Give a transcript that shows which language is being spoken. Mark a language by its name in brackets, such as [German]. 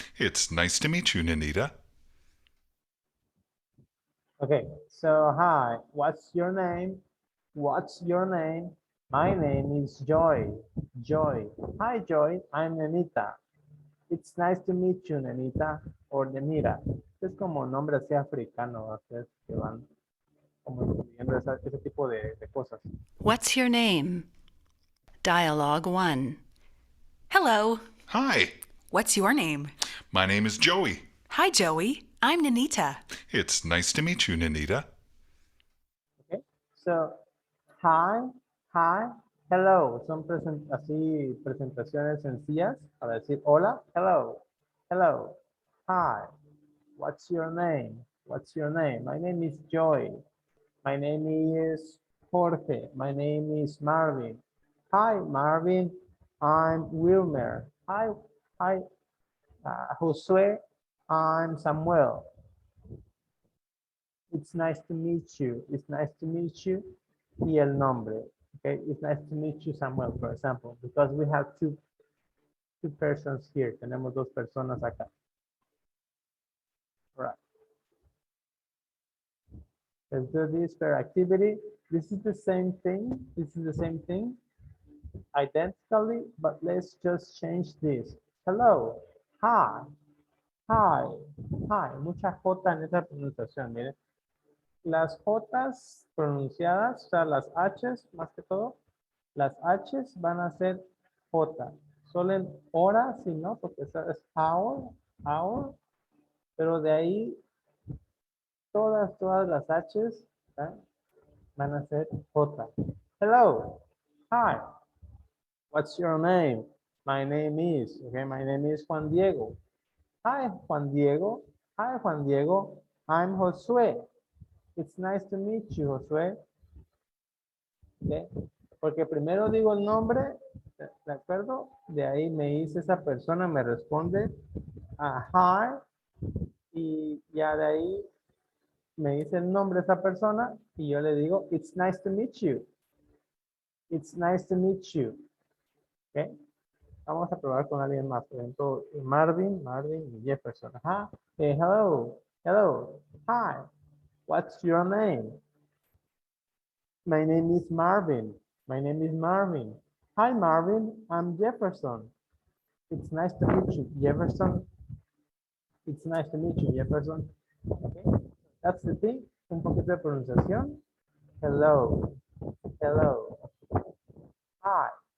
[English] It's nice to meet you, Nanita. Okay, so hi, what's your name? What's your name? My name is Joy. Joy. Hi, Joy. I'm Nenita. It's nice to meet you, Nenita. Or Nenita. [Spanish] Es como nombre así africano, ¿verdad? Que van como incluyendo ese tipo de cosas. [English] What's your name? Dialogue 1. Hello. Hi, What's your name? my name is Joey. Hi, Joey. I'm Nanita. It's nice to meet you, Nanita. Okay, so hi, hi, hello. [Spanish] Son así presentaciones sencillas para decir hola, [English] hello, hello, hi. What's your name? What's your name? My name is Joy. My name is Jorge. My name is Marvin. Hi, Marvin. I'm Wilmer. Hi, hi, Josue. I'm Samuel. It's nice to meet you. It's nice to meet you. [Spanish] Y el nombre. [English] Okay, it's nice to meet you, Samuel, for example, because we have two persons here. [Spanish] Tenemos dos personas acá. [English] All right. Let's do this per activity. This is the same thing. This is the same thing identically, but let's just change this. Hello. Hi. Hi. Hi. [Spanish] Mucha J en esa pronunciación, miren. Las J's pronunciadas, o sea, las H's más que todo, las H's van a ser J. Solo en hora, si no, porque esa es [English] hour, hour, [Spanish] pero de ahí todas las H's ¿eh? Van a ser J. [English] Hello. Hi. What's your name? My name is, okay, my name is Juan Diego. Hi, Juan Diego. Hi, Juan Diego. I'm Josué. It's nice to meet you, Josué. Okay. [Spanish] Porque primero digo el nombre, ¿de acuerdo? De ahí me dice esa persona, me responde a hi y ya de ahí me dice el nombre de esa persona y yo le digo, [English] it's nice to meet you. It's nice to meet you. Okay. [Spanish] Vamos a probar con alguien más. Por ejemplo, Marvin y Jefferson. [English] Ajá. Hello. Hello. Hi. What's your name? My name is Marvin. My name is Marvin. Hi, Marvin. I'm Jefferson. It's nice to meet you, Jefferson. It's nice to meet you, Jefferson. Okay. That's the thing. [Spanish] Un poquito de pronunciación. [English] Hello. Hello. Hi.